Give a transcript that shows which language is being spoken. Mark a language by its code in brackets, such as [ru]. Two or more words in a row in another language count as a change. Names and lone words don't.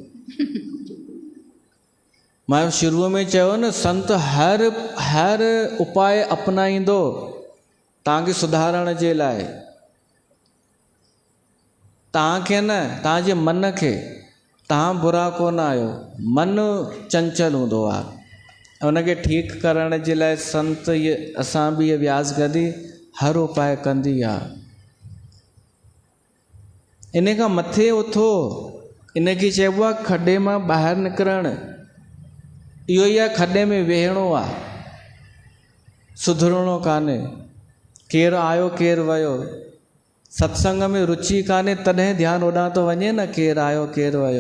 [sd] मां शुरूअ में चयो न, संत हर उपाय अपनाईंदो तव्हांखे सुधारण जे लाइ। तव्हांखे न, तव्हांजे मन खे, तव्हां बुरा कोन आहियो, मन चंचल हूंदो आहे। उनखे ठीकु करण जे लाइ संत इहे असां बि इहे व्यास गदी हर उपाय कंदी आहे। इन खां मथे उथो, इनखे चइबो आहे खॾे मां ॿाहिरि निकिरणु। इहो ई आहे, खॾे में वेहणो आहे, सुधरणो कान्हे। केरु आयो केरु वियो, सत्संग में रुचि कान्हे तॾहिं ध्यानु होॾां थो वञे न, केरु आयो केरु वियो।